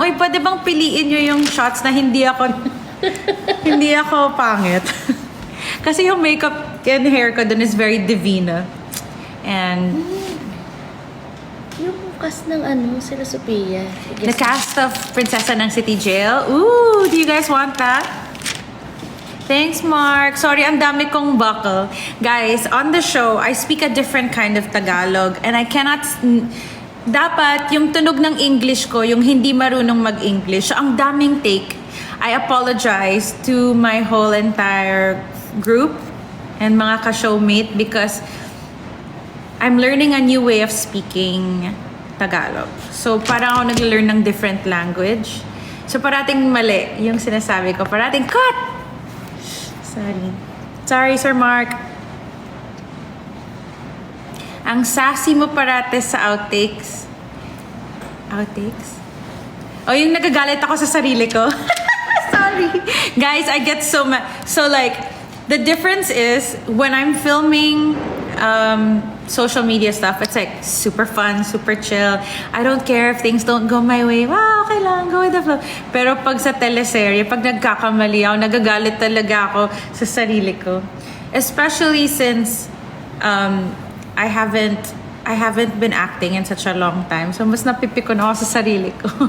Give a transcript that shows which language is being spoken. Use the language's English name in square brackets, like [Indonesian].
[Filipino] Uy, pwede bang piliin nyo yung shots na hindi ako hindi ako pangit? Kasi yung makeup and hair ko dun is very Divina. [English] And [Filipino] Yung cast ng sila Sophia. [English] the cast of Prinsesa ng City Jail. Ooh, do you guys want that? Thanks, Mark. [Filipino] Sorry, ang dami kong buckle. [English] Guys, on the show, I speak a different kind of Tagalog and I cannot... [Filipino] Dapat, yung tunog ng English ko, yung hindi marunong mag-English. So, ang daming take. [English] I apologize to my whole entire group and mga ka-showmate because I'm learning a new way of speaking Tagalog. [Filipino] So, parang ako nag-learn ng [English] different language. [Filipino] So, parating mali yung sinasabi ko. Parating, cut! [English] Sorry, Sir Mark. [Filipino] Ang sassy mo parate sa outtakes. Outtakes? O, yung nagagalit ako sa sarili ko. [English] Sorry. Guys, I get so mad. So, like, the difference is, when I'm filming social media stuff, it's like super fun, super chill. I don't care if things don't go my way. Wow, okay lang, go with the flow. [Filipino] Pero pag sa teleserye, pag nagkakamali ako, nagagalit talaga ako sa sarili ko. [English] Especially since I haven't been acting in such a long time. [Filipino] So mas napipikon ako sa sarili ko.